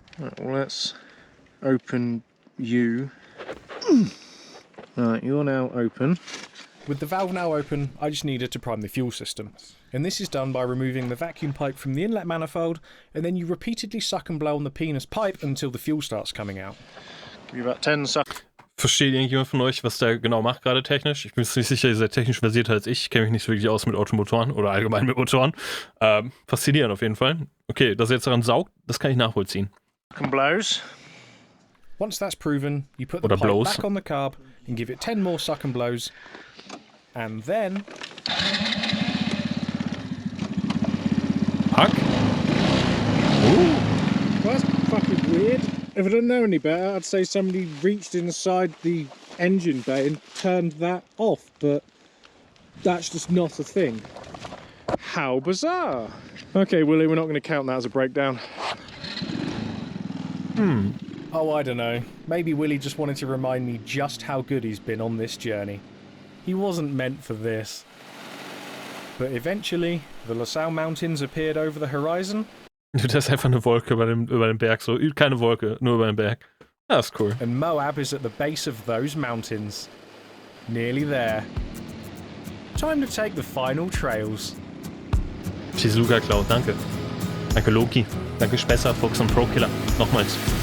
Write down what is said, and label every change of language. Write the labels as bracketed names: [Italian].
[English] Right, well, let's open you. Right, you're now open. With the valve now open, I just needed to prime the fuel system. And this is done by removing the vacuum pipe from the inlet manifold, and then you repeatedly suck and blow on the penis pipe until the fuel starts coming out. Give you about 10 seconds. [German] Versteht irgendjemand von euch, was der genau macht gerade technisch? Ich bin nicht sicher, ihr seid technisch versierter als ich. Ich kenne mich nicht so wirklich aus mit Automotoren oder allgemein mit Motoren. Faszinierend auf jeden Fall. Okay, dass er jetzt daran saugt, das kann ich nachvollziehen. [English] And blows. Once that's proven, you put the [German] Oder [English] pipe blows. back on the carb and give it 10 more suck and blows. And then... Hack? Well, that's fucking weird. If I didn't know any better, I'd say somebody reached inside the engine bay and turned that off, but that's just not a thing. How bizarre. Okay, Willie, we're not going to count that as a breakdown. Oh, I don't know. Maybe Willie just wanted to remind me just how good he's been on this journey. He wasn't meant for this. But eventually, the LaSalle Mountains appeared over the horizon. [German] Das ist einfach eine Wolke über dem Berg. So, keine Wolke, nur über den Berg. Ja, ist cool. [English] And Moab is at the base of those mountains. Nearly there. Time to take the final trails. [German] Shizuka Cloud, danke. Danke Loki. Danke Spesser, Fox und Pro-Killer. Nochmals.